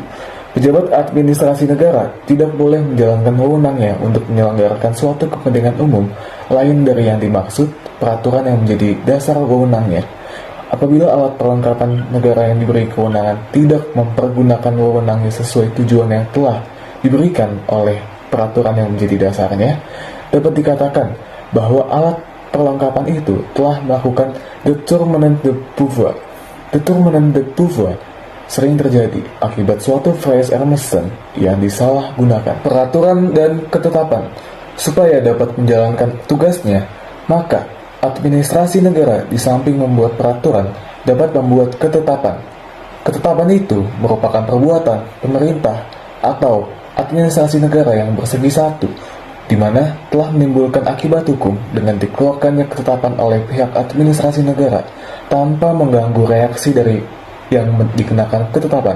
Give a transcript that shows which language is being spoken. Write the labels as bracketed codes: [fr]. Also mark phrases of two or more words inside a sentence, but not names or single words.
[id] Pejabat administrasi negara tidak boleh menjalankan wewenangnya untuk menyelenggarakan suatu kepentingan umum lain dari yang dimaksud peraturan yang menjadi dasar wewenangnya. Apabila alat perlengkapan negara yang diberi kewenangan tidak mempergunakan wewenangnya sesuai tujuan yang telah diberikan oleh peraturan yang menjadi dasarnya, dapat dikatakan bahwa alat perlengkapan itu telah melakukan [fr] détournement de pouvoir. Détournement de pouvoir [id] sering terjadi akibat suatu [de] Freies-Ermessen [id] yang disalahgunakan. Peraturan dan ketetapan. Supaya dapat menjalankan tugasnya, maka administrasi negara di samping membuat peraturan dapat membuat ketetapan. Ketetapan itu merupakan perbuatan pemerintah atau administrasi negara yang bersegi satu, di mana telah menimbulkan akibat hukum dengan dikeluarkannya ketetapan oleh pihak administrasi negara tanpa mengganggu reaksi dari yang dikenakan ketetapan.